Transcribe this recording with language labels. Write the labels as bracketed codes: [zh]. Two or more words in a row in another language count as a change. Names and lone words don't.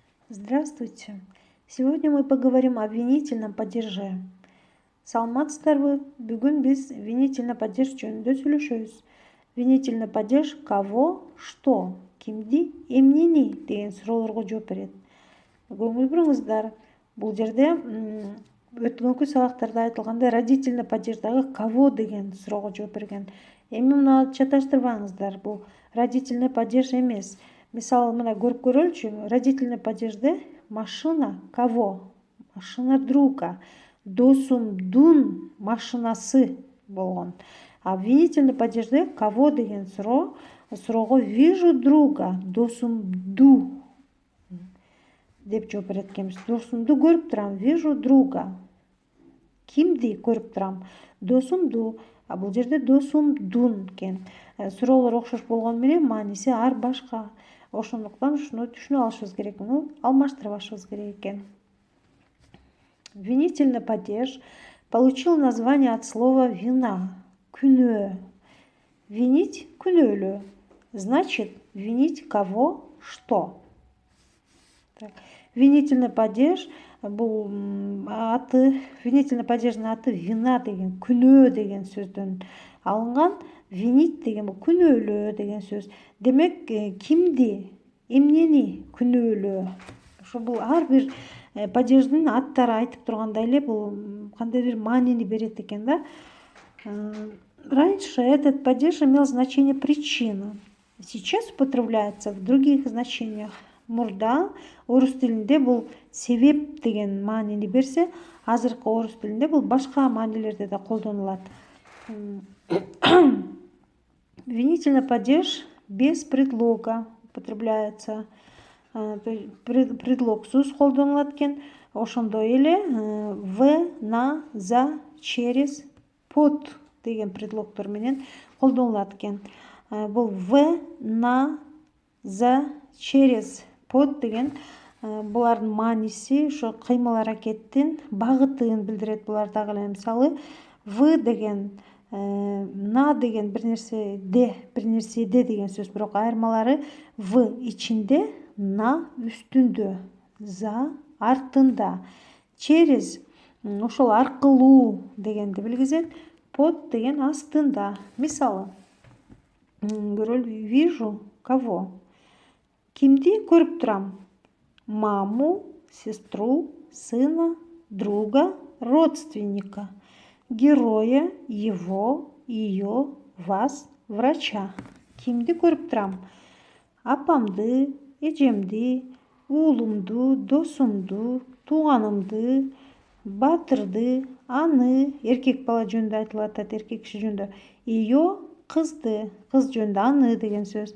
[ru] Здравствуйте! Сегодня мы поговорим о винительном падеже. [ky] Саламатсыздарбы? Бүгүн биз [ru] винительный падеж [ky] жөнүндө сүйлөшөбүз. [ru] Винительный падеж кого, что, [ky] кимди, эмнени деген суроолорго жооп берет. Көңүл буруңуздар. Бул жерде өткөнкү сабактарда айтылгандай [ru] родительный падеждагы [ky] кого деген суроого жооп берген. Эми муну чаташтырбаңыздар. Бул [ru] родительный падеж [ky] эмес. Мисалы мына көрүп көрөлүчү. [ru] Родительный падежде машина кого? Машина друга. [ky] Досумдун машинасы болгон. [ru] А винительный падежде кого [ky] деген суроого [ru] вижу друга, [ky] досумду деп жооп берет экенбиз. Досумду көрүп турам, [ru] вижу друга. [ky] Кимди көрүп турам? Досумду. А бул жерде досумдун экен. Суроолор окшош болгону менен мааниси ар башка. Ошондуктан ушуну түшүнүп алышыбыз керек. Муну алмаштырып алышыбыз керек экен. [ru] Винительный падеж получил название от слова вина, күнөө. Винить – күнөөлөө. Значит, винить кого, что. Винительный падеж [ky] бул [ru] винительный падеждин [ky] аты вина деген, күнөө деген сөздөн алынган. Винить деген бул күнөөлөө деген сөз. Демек, кимди, эмнени күнөөлөө. Ошо бул ар бир падеждин аттары айтып тургандай эле бул кандайдыр маанини берет экен да. [ru] Раньше этот падеж имел значение причина. Сейчас употребляется в других значениях. [ky] Мурда орус тилинде бул себеп деген маанини берсе, азыркы орус тилинде бул башка маанилерде да колдонулат. [ru] Винительный падеж без предлога употребляется. [ky] Предлогсуз колдонулат экен. Ошондой эле [ru] в, на, за, через, под [ky] деген предлогдор менен колдонулат экен. Бул [ru] в, на, за, через, под [ky] деген булардын мааниси ошо кыймыл аракеттин багытын билдирет. Булар дагы эле мисалы в деген на деген бир нерседе деген сөз, бирок айырмалары в ичинде, на үстүндө, за артында, через ошол аркылуу дегенди билгизет, под деген астында. Мисалы көрөлү. [ru] Вижу кого? [ky] Кимди көрүп турам? [ru] Маму, сестру, сына, друга, родственника, героя, его, ее, вас, врача. [ky] Кимди көрүп турам? Апамды, эжемди, уулумду, досумду, тууганымды, баатырды, аны, эркек бала жөнүндө айтылып атат, эркек киши жөнүндө. Ее кызды, кыз жөнүндө аны деген сөз.